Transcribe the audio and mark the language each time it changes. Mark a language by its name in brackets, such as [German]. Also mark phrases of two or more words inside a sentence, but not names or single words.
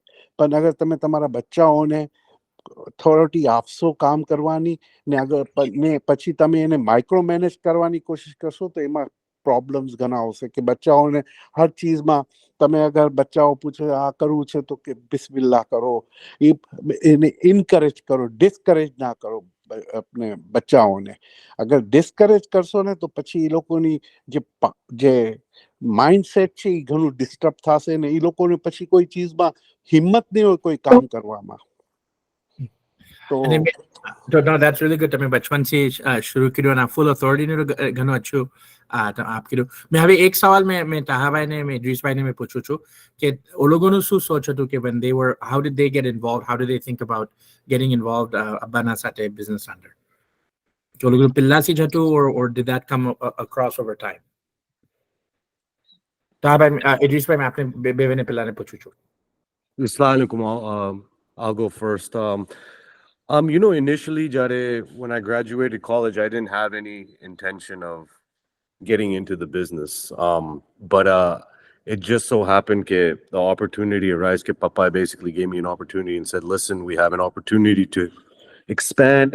[Gujarati] પણ અગર તમે તમારા બચ્ચાઓને ઓથોરિટી આપશો કામ કરવાની ને આગળ પછી તમે એને માઇક્રો મેનેજ કરવાની કોશિશ કરશો તો એમાં પ્રોબ્લેમ્સ ઘણા આવશે કે બચ્ચાઓને હર ચીજમાં તમે અગર બચ્ચાઓ પૂછે આ કરવું છે તો કે બિસ્મિલ્લાહ કરો, એને ઇન્કરેજ કરો, ડિસ્કરેજ ના કરો अपने બચ્ચાઓને. અગર ડિસ્કરેજ કરશો ને તો પછી એ લોકોની જે માઇન્ડસેટ છે એ ઘણું ડિસ્ટર્બ થશે ને એ લોકોને પછી કોઈ ચીજમાં હિંમત નહીં હોય કોઈ કામ કરવામાં. તો [English] that's really good. [Gujarati] તમે બચપનથી શરૂ કર્યું અને ફૂલ ઓથોરિટીનું ઘણું અચ્છું આપ કર્યું. મેં હવે એક સવાલ મેં તાહાભાઈને મેં ઇદ્રીસભાઈને મેં પૂછું છું કે ઓ લોકોનું શું સોચ હતું કે [English] when they were, how did they get involved, how did they think about getting involved [Gujarati] અબ્બાના સાથે business under? કે ઓ લોકોનું પહેલાથી જ હતું [English] or did that come across over time? [Gujarati] તાહાભાઈ, ઇદ્રીસભાઈ, મેં આપને બેને પહેલાને પૂછું છું. [Arabic] السلام عليكم. [English] I'll go first. Initially, Jare, when I graduated college, I didn't have any intention of getting into the business. But it just so happened that the opportunity arose. That Papa basically gave me an opportunity and said, "Listen, we have an opportunity to expand."